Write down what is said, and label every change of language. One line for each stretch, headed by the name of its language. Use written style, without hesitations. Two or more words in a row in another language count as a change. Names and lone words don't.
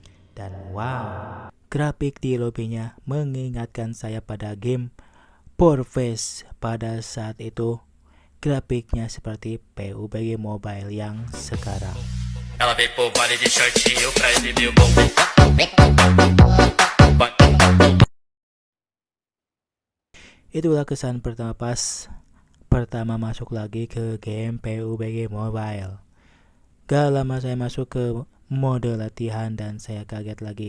Indonesian: Dan wow, grafik di lobbynya mengingatkan saya pada game Warface pada saat itu. Grafiknya seperti PUBG Mobile yang sekarang.
Portuguese: Ela veio pro baile de shortinho pra exibir o bumbum.
Indonesian: Itulah kesan pertama pertama masuk lagi ke game PUBG Mobile. Gak lama saya masuk ke mode latihan dan saya kaget lagi.